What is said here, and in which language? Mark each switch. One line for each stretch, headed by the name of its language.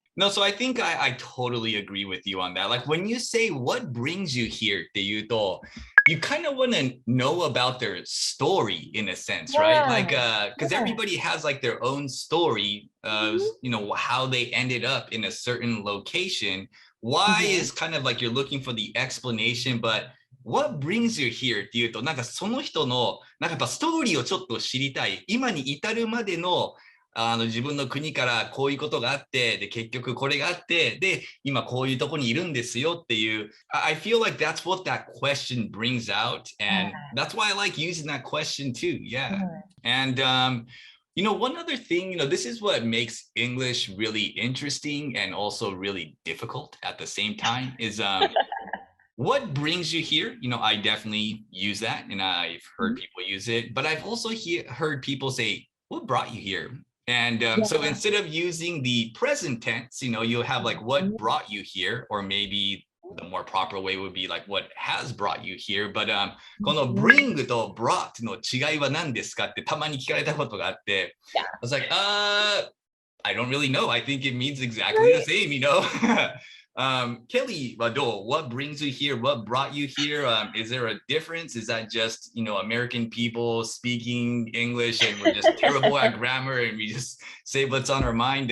English: No, so I think I totally agree with you on that. Like when you say what brings you here
Japanese: っていうと,
English: you kind of want to know about their story in a sense, right? Like Yeah. because Yeah. everybody has like their own story of, Mhm. you know, how they ended up in a certain location. Why Mhm. is kind of like you're looking for the explanation, but what brings you here
Japanese: っていうと、なんかその人のなんかやっぱストーリーをちょっと知りたい。今に至るまでの自分の国からこういうことがあって、で、結局これがあって、で、今こういうとこにいるんですよっていう、
English: I feel like that's what that question brings out. And Yeah. that's why I like using that question too. Yeah. Sure. And, you know, one other thing, you know, this is what makes English really interesting and also really difficult at the same time is what brings you here? You know, I definitely use that and I've heard Mhm. people use it, but I've also heard people say, what brought you here? And so Yeah. instead of using the present tense, you know, you'll have like what Mhm. brought you here, or maybe the more proper way would be like what has brought you here. But この Mhm.
Japanese: bring と brought の違いは何ですかってたまに聞かれたことがあって、
English: Yeah. I was like, I don't really know. I think it means exactly the Right. same, you know? Kelly, what brings you here? What brought you here? Is there a difference? Is that just, you know, American people speaking English and we're just terrible at grammar and we just say what's on our mind?